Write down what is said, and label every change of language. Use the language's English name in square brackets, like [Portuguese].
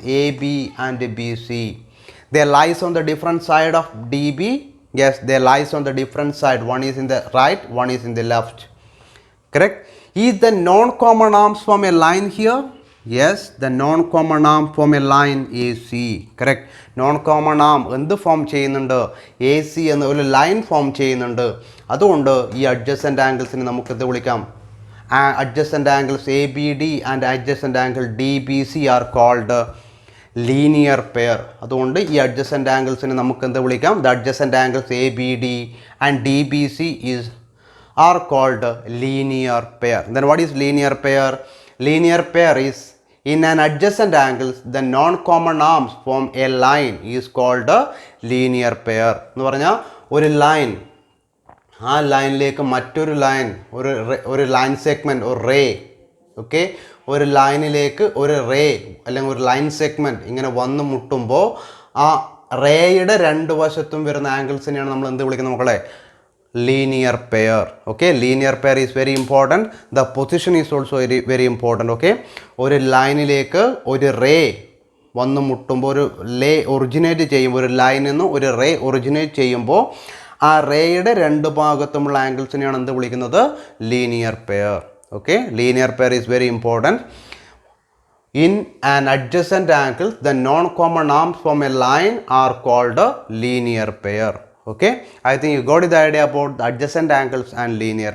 [English] AB and BC. They lies on the different side of DB. Yes, they lies on the different side. One is in the right, one is in the left. Correct? Is the non-common arms from a line here? Yes, the non-common arm from a line AC. Correct? [Malayalam] Non-common arm എന്ത് form ചെയ്യുന്നുണ്ട്? AC എന്ന ഒരു line form ചെയ്യുന്നുണ്ട്. അതുകൊണ്ട് ഈ adjacent ആംഗിൾസിനെ നമുക്ക് എന്ത് വിളിക്കാം? [English] Adjacent angles ABD and adjacent angle DBC are called linear pair. [Malayalam] അതുകൊണ്ട് ഈ adjacent anglesനെ നമുക്ക് എന്ത് വിളിക്കാം? [English] The adjacent angles ABD and DBC are called linear pair. Then what is linear pair? Linear pair is in an adjacent angles the non-common arms form a line is called a linear pair. [Malayalam] എന്ന് പറഞ്ഞാൽ ഒരു line, ആ ലൈനിലേക്ക് മറ്റൊരു line, ഒരു line segment, ഒരു ray, okay, ഒരു ലൈനിലേക്ക് ഒരു റേ അല്ലെങ്കിൽ ഒരു ലൈൻ സെഗ്മെൻറ്റ് ഇങ്ങനെ വന്ന് മുട്ടുമ്പോൾ ആ റേയുടെ രണ്ട് വശത്തും വരുന്ന ആംഗിൾസിനെയാണ് നമ്മൾ എന്ത് വിളിക്കുന്നത് മക്കളെ? Linear pair. [English] Okay, linear pair is very important. The position is also very important. [Malayalam] Okay, ഒരു ലൈനിലേക്ക് ഒരു റേ വന്ന് മുട്ടുമ്പോൾ, ഒരു ലേ ഒറിജിനേറ്റ് ചെയ്യുമ്പോൾ, ഒരു ലൈനിൽ നിന്ന് ഒരു റേ ഒറിജിനേറ്റ് ചെയ്യുമ്പോൾ ആ റേയുടെ രണ്ട് ഭാഗത്തുമുള്ള ആംഗിൾസിനെയാണ് എന്ത് വിളിക്കുന്നത്? Linear pair. [English] Okay, linear pair is very important. In an adjacent angle, the non-common arms from a line are called a linear pair. Okay, I think you got the idea about the adjacent angles and linear